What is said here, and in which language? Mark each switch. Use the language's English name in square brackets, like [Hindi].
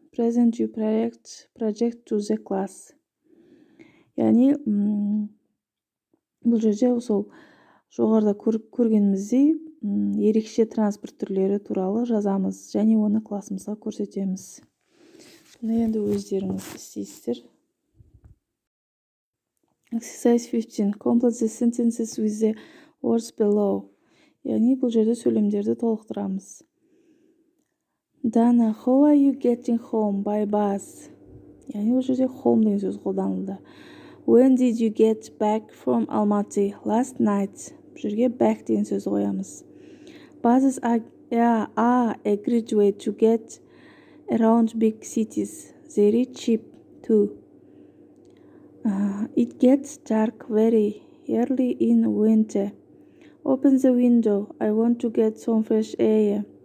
[English] Present your project to the class. [Kazakh] Яғни бұл жерде сол жоғарыда көргеніміздей ерекше транспорт түрлері туралы жазамыз және оны классымызға көрсетеміз. Бұны енді өздеріңіз істейсіздер. [English] Exercise 15. Complete the sentences with the words below. [Kazakh] Яғни бұл жерде сөйлемдерді толықтырамыз. [English] Dana, how are you getting home by bus? [Kazakh] Яғни бұл жерде home деген сөз қолданылды. [English] When did you get back from Almaty? Last night. [Kazakh] Бұл жерге back деген сөз қоямыз. [English] Buses are a great way to get around big cities. Very cheap too. It gets dark very early in winter. Open the window. I want to get some fresh air.